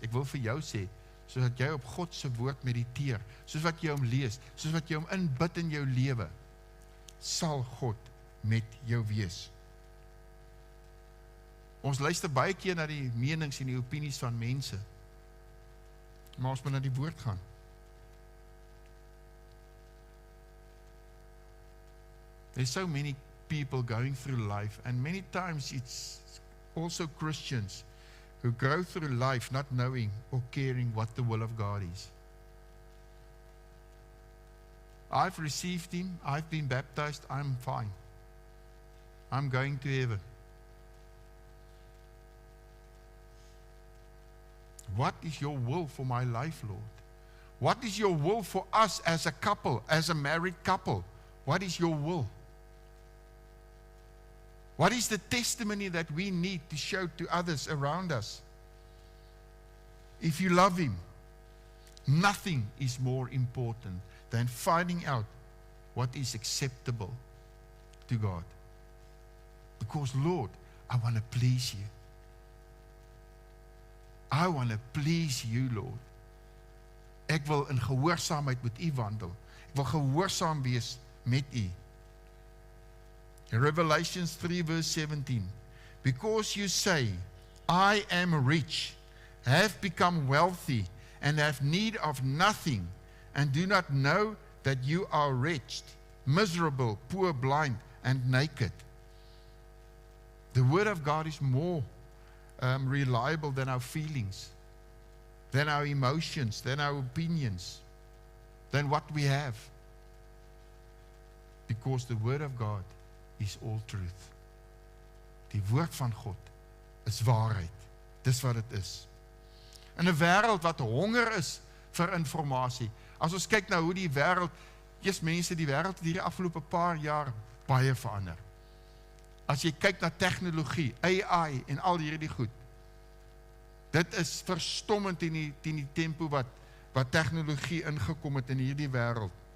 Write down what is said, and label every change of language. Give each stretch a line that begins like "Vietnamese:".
Afrikaans: Ek wil vir jou sê, soos jy op God se woord mediteer, soos wat jy hom lees, soos wat jy hom inbid in jou lewe, sal God met jou wees. Ons luister baie keer na die menings en die opinies van mense, maar ons moet na die woord gaan.
English: There's so many people going through life, and many times it's also Christians who go through life not knowing or caring what the will of God is. I've received Him, I've been baptized, I'm fine. I'm going to heaven. What is your will for my life, Lord? What is your will for us as a couple, as a married couple? What is your will? What is the testimony that we need to show to others around us? If you love Him, nothing is more important than finding out what is acceptable to God. Because, Lord, I want to please you. I want to please you, Lord.
Afrikaans: Ek wil in gehoorsaamheid met U wandel. Ek wil gehoorsaam wees met U.
English: In Revelations 3 verse 17, because you say, I am rich, have become wealthy, and have need of nothing, and do not know that you are wretched, miserable, poor, blind, and naked. The Word of God is more reliable than our feelings, than our emotions, than our opinions, than what we have. Because the Word of God is all truth.
Afrikaans: Die woord van God is waarheid. Dis wat dit is. In 'n wêreld wat honger is vir informasie. As ons kyk na hoe die wêreld, mense, die wêreld het hierdie afgelope paar jaar baie verander. As jy kyk na tegnologie, AI en al hierdie goed, dit is verstommend in die tempo wat tegnologie ingekom het in hierdie wêreld.